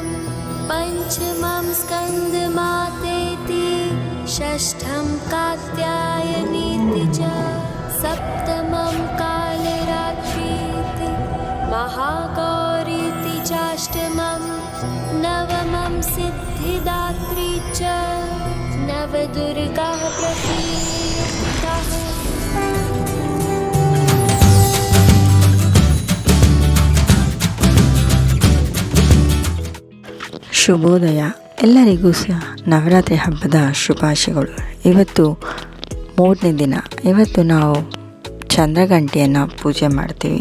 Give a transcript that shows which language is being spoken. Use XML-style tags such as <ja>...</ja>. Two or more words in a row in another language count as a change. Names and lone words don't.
<sa>पञ्चमं स्कन्दमातेति षष्ठं कात्यायनीति च सप्तमं कालरात्रीति महागौरीति चाष्टमं नवमं सिद्धिदात्री च नवदुर्गाः प्रतीताः।</sa> <kn>ಶುಭೋದಯ. ಎಲ್ಲರಿಗೂ ಸಹ ನವರಾತ್ರಿ ಹಬ್ಬದ ಶುಭಾಶಯಗಳು. ಇವತ್ತು 3ನೇ ದಿನ. ಇವತ್ತು ನಾವು ಚಂದ್ರಗಂಟೆಯನ್ನು ಪೂಜೆ ಮಾಡ್ತೀವಿ.</kn>